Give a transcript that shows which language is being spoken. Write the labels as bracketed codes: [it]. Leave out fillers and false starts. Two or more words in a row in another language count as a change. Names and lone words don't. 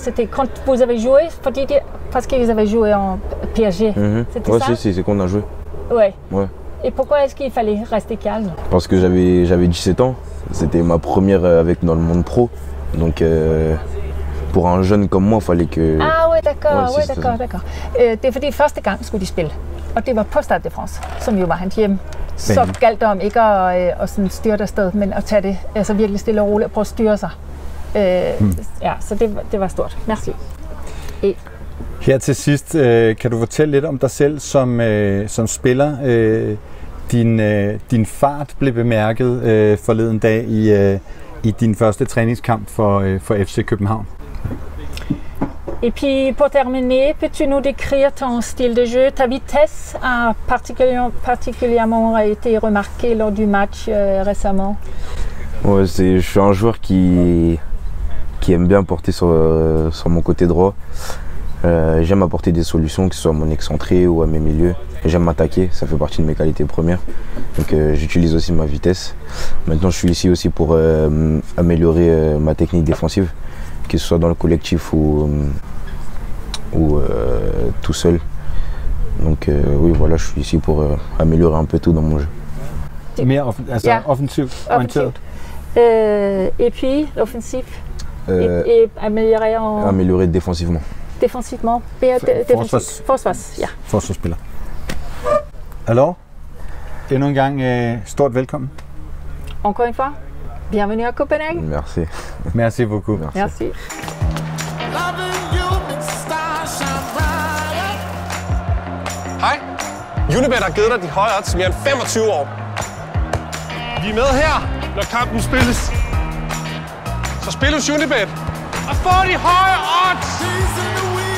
[fr] C'était quand vous avez joué? Parce qu'ils avaient joué en PSG. C'était ouais, ça? c'est qu'on a joué. Ouais. Et pourquoi est-ce qu'il fallait rester calme? Parce que j'avais 17 ans. C'était ma première dans le monde pro. Donc pour un jeune comme moi, il fallait que... Ah ouais, d'accord. [da] Det er fordi første gang skulle de spille, og det var på Stade de France, som jo var hans hjem. Så galt det om ikke at sådan styre afsted, men at tage det altså virkelig stille og roligt og prøve at styre sig. Ja, så det var stort. Merci. Her til sidst, kan du fortælle lidt om dig selv som spiller? Din fart blev bemærket forleden dag i din første træningskamp for FC København. [fr] Et puis pour terminer, peux-tu nous décrire ton style de jeu? Ta vitesse a particulièrement été remarquée lors du match récemment. Ouais, je suis un joueur qui aime bien porter sur mon côté droit. J'aime apporter des solutions, que ce soit à mon excentré ou à mes milieux. J'aime m'attaquer, ça fait partie de mes qualités premières. Donc j'utilise aussi ma vitesse. Maintenant, je suis ici aussi pour améliorer ma technique défensive, que ce soit dans le collectif ou tout seul. Donc oui, voilà, je suis ici pour améliorer un peu tout dans mon jeu. [da] Mere offensivt orienteret. [fr] Et puis offensif et améliorer défensivement. Défensivement. [da] Forsvarsspiller. Alors, endnu en gang stort velkommen. [fr] Encore une fois, bienvenue à Copenhague. Merci. Merci beaucoup. Merci. [da] Hej. Unibet har givet dig de høje odds mere end 25 år. Vi er med her, når kampen spilles. Så spil hos Unibet og få de høje odds!